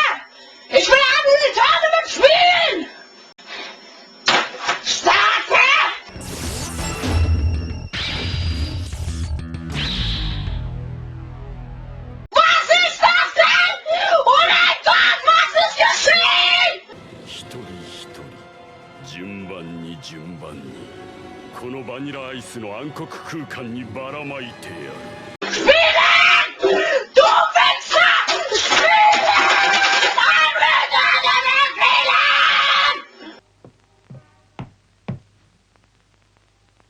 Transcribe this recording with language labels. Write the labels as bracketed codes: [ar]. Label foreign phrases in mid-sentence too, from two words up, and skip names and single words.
[de] Ich will ein Tournament spielen! Starte! Was ist das denn? Oh mein Gott, was ist geschehen? [ja] 一人一人順番に順番にこのバニラアイスの暗黒空間にばらまいてやる。 [de] Spielen! Du Wichser! Spielen! Ein Spielen!